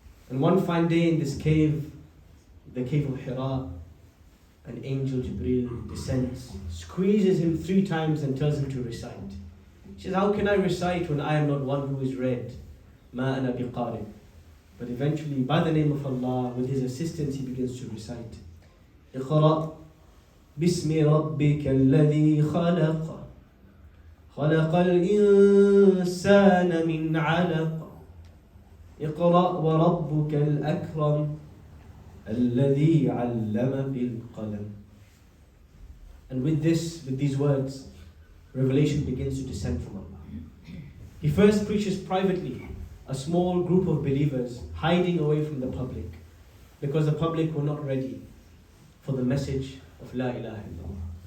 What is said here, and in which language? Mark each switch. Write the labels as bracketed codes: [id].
[en] And one fine day in this cave, the cave of Hira, an angel Jibreel descends, squeezes him 3 times and tells him to recite. He says, how can I recite when I am not one who is read? [ar] Ma ana biqari. [en] But eventually, by the name of Allah, with his assistance, he begins to recite. [ar] اقرأ باسم ربك الذي خلق خلق الإنسان من علق اقرأ وربك الأكرم الذي علم بالقلم. [en] And with these words, revelation begins to descend from Allah. He first preaches privately, a small group of believers hiding away from the public, because the public were not ready for the message of La ilaha illallah.